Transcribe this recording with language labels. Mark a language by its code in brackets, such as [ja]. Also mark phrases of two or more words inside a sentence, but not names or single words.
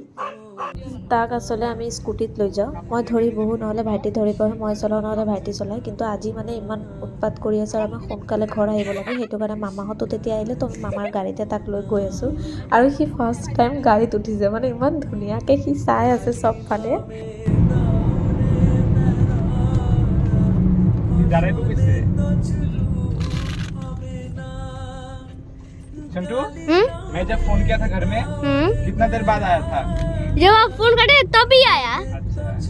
[as] তাক আচলতে আমি স্কুটিত লৈ যাওঁ, মই ধৰি বহোঁ, নহ'লে ভাইটি ধৰি বহে, মই চলাওঁ নহ'লে ভাইটি চলায়। কিন্তু আজি মানে ইমান উৎপাত কৰি আছে, আৰু আমি সোনকালে ঘৰ আহিব লাগে, সেইটো কাৰণে মামাহঁতো তেতিয়া আহিলে, তো মামাৰ গাড়ীতে তাক লৈ গৈ আছোঁ। আৰু সি [en] first time [as] গাড়ীত উঠিছে, মানে ইমান ধুনীয়াকৈ সি চাই আছে চবফালে। [hi] संटू, मैं जब फोन किया था घर में, कितना देर बाद आया था? जब आप फोन करे तभी आया। अच्छा।